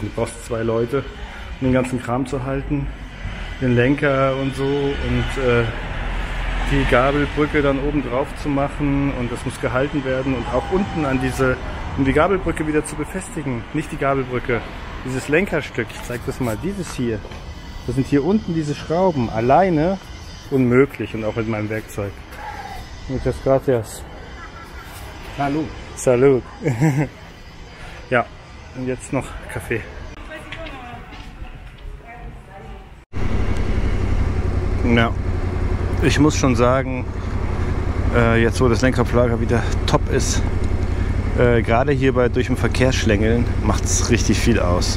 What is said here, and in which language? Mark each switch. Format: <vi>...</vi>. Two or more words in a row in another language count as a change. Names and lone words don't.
<de>Du brauchst 2 Leute, um den ganzen Kram zu halten. Den Lenker und so und die Gabelbrücke dann oben drauf zu machen. Und das muss gehalten werden. Und auch unten an diese um die Gabelbrücke wieder zu befestigen. Nicht die Gabelbrücke, dieses Lenkerstück. Ich zeige das mal, dieses hier. Das sind hier unten diese Schrauben. Alleine unmöglich und auch mit meinem Werkzeug.</de> <es>Muchas gracias. Salud. Salud.</es> <de>Ja, und jetzt noch Kaffee. Ja, ich muss schon sagen, jetzt wo das Lenkerablager wieder top ist, gerade hier durch den Verkehrsschlängeln macht es richtig viel aus.</de>